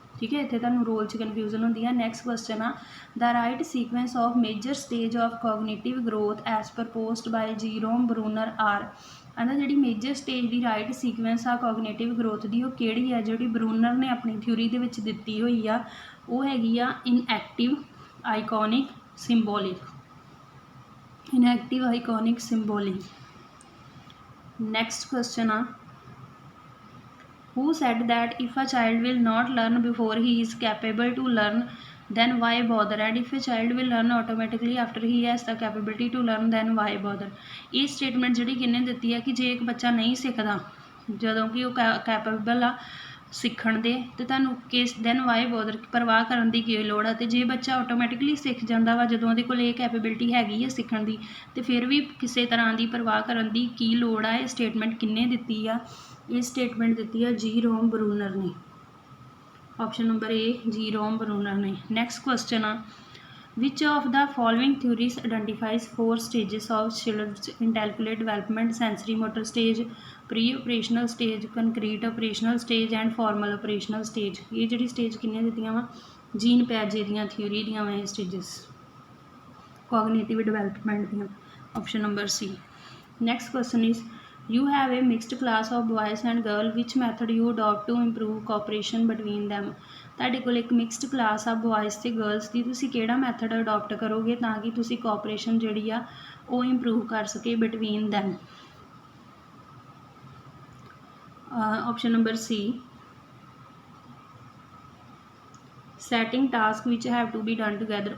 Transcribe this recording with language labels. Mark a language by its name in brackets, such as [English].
[Punjabi] ਠੀਕ ਹੈ, ਇੱਥੇ ਤੁਹਾਨੂੰ ਰੋਲ 'ਚ ਕਨਫਿਊਜ਼ਨ ਹੁੰਦੀ ਹੈ। [English] Next question ਆ the right sequence of major stage of cognitive growth as proposed by Jerome Bruner are. [Punjabi] ਕਹਿੰਦਾ ਜਿਹੜੀ ਮੇਜਰ ਸਟੇਜ ਦੀ ਰਾਈਟ ਸੀਕੁਐਂਸ ਆ ਕੋਗਨੀਟਿਵ ਗਰੋਥ ਦੀ ਉਹ ਕਿਹੜੀ ਆ? ਜਿਹੜੀ ਬਰੂਨਰ ਨੇ ਆਪਣੀ ਥਿਊਰੀ ਦੇ ਵਿੱਚ ਦਿੱਤੀ ਹੋਈ ਆ ਉਹ ਹੈਗੀ ਆ inactive iconic symbolic. [English] Enactive iconic symbolic. [Punjabi] Next question ਆ [English] who said that if a child will not learn before he is capable to learn then why bother, and if a child will learn automatically after he has the capability to learn then why bother। [Punjabi] ਇਹ statement ਜਿਹੜੀ ਕਿਹਨੇ ਦਿੱਤੀ ਹੈ ਕਿ ਜੇ ਇੱਕ ਬੱਚਾ ਨਹੀਂ ਸਿੱਖਦਾ ਜਦੋਂ ਕਿ ਉਹ ਕੈਪੇਬਲ ਆ ਸਿੱਖਣ ਦੇ ਤੇ ਤੁਹਾਨੂੰ ਕਿਸ [English] then why bother [Punjabi] ਪਰਵਾਹ ਕਰਨ ਦੀ ਕੀ ਲੋੜ ਆ? ਤੇ ਜੇ ਬੱਚਾ ਆਟੋਮੈਟਿਕਲੀ ਸਿੱਖ ਜਾਂਦਾ ਵਾ ਜਦੋਂ ਉਹਦੇ ਕੋਲ ਇਹ ਕੈਪੇਬਿਲਿਟੀ ਹੈਗੀ ਹੈ ਸਿੱਖਣ ਦੀ ਤੇ ਫਿਰ ਵੀ ਕਿਸੇ ਤਰ੍ਹਾਂ ਦੀ ਪਰਵਾਹ ਕਰਨ ਦੀ ਕੀ ਲੋੜ ਆ? ਇਹ ਸਟੇਟਮੈਂਟ ਕਿਹਨੇ ਦਿੱਤੀ ਆ? ਇਹ ਸਟੇਟਮੈਂਟ ਦਿੱਤੀ ਆ ਜੀਰੋਮ ਬਰੂਨਰ ਨੇ। ਆਪਸ਼ਨ ਨੰਬਰ ਏ ਜੀਰੋਮ ਬਰੂਨਰ ਨੇ। ਨੈਕਸਟ ਕੁਐਸਚਨ ਆ [English] which of the following theories identifies 4 stages of children's intellectual development: sensory motor stage, pre-operational stage, concrete operational stage and formal operational stage। [Punjabi] ਇਹ ਜਿਹੜੀ ਸਟੇਜ ਕਿੰਨੀਆਂ ਦਿੱਤੀਆਂ ਵਾ? ਜੀਨ ਪੈਜੇ ਦੀਆਂ ਥਿਊਰੀ ਦੀਆਂ ਵਾ ਇਹ ਸਟੇਜਸ ਕੋਗਨੀਟਿਵ ਡਿਵੈਲਪਮੈਂਟ ਦੀਆਂ। Option number ਸੀ। [English] Next question is you have a mixed class of boys and girl, which method you adopt to improve cooperation between them। [Punjabi] ਤੁਹਾਡੇ ਕੋਲ ਇੱਕ ਮਿਕਸਡ ਕਲਾਸ ਆ ਬॉयਜ਼ ਅਤੇ ਗਰਲਸ ਦੀ, ਤੁਸੀਂ ਕਿਹੜਾ ਮੈਥਡ ਅਡੋਪਟ ਕਰੋਗੇ ਤਾਂ ਕਿ ਤੁਸੀਂ ਕੋਆਪਰੇਸ਼ਨ ਜਿਹੜੀ ਆ ਉਹ ਇੰਪਰੂਵ ਕਰ ਸਕੇ [English] Between them. Option number C setting task which have to be done together.